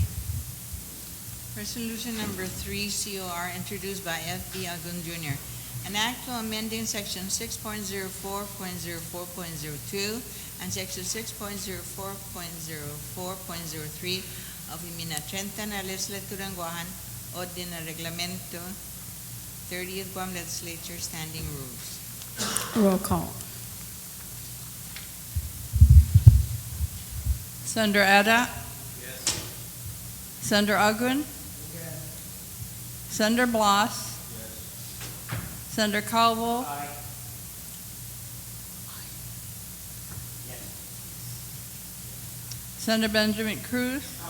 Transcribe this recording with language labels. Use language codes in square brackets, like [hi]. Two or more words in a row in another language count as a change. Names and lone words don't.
[en] Resolution Number 3, COR, introduced by F.B. Agun Jr. An act to amending Section 6.04.04.02 and Section 6.04.04.03 of [ch] Imina 30 na Liheslaturan Guåhan o din na Reglamento [en] 30th Guam Legislature Standing Rules. Roll call. Senator Adai? Senator Agun? Senator Blas? Senator Calvo? Senator Benjamin Cruz?